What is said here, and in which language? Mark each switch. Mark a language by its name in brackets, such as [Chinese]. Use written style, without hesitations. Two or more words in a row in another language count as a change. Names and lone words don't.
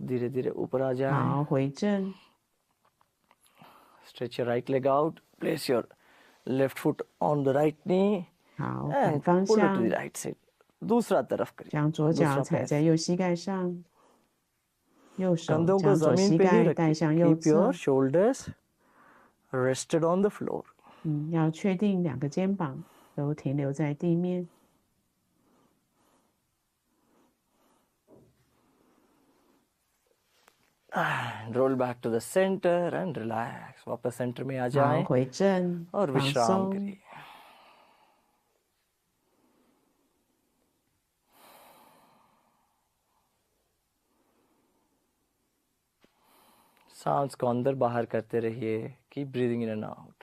[Hindi] धीरे धीरे ऊपर आ जाए. [Chinese] 好，回正。 [English] Stretch your right leg out. Place your left foot on the right knee [Chinese] 好，反 [English] and [Chinese] 方 [English] pull it to [Chinese] 向 [English] the，right side. [Hindi] दूसरा तरफ करिए. [Chinese] 将左脚 [Hindi] दूसरा [Chinese] 踩 [Hindi] पैर. [Chinese] 在右膝盖上，右手 [Hindi] कंधों को [Chinese] 将左 [Hindi] जमीन [Chinese] 膝 [Hindi] पे ही [Chinese] 盖带 [Hindi] रखिए. [Chinese] 向右 [English] Keep your [Chinese] 侧。 [English] shoulders rested on the floor. [Chinese] 要确定两个肩膀都停留在地面。 [English] And roll back to the center and relax. [Hindi] वापस सेंटर में आ [Chinese] 好， [Hindi] जाएं [Chinese] 回正， [Hindi] और [Chinese] 放 [Hindi] विश्राम [Chinese] 松。 [Hindi] करिए. सांस को अंदर बाहर करते रहिए. [English] Keep breathing in and out.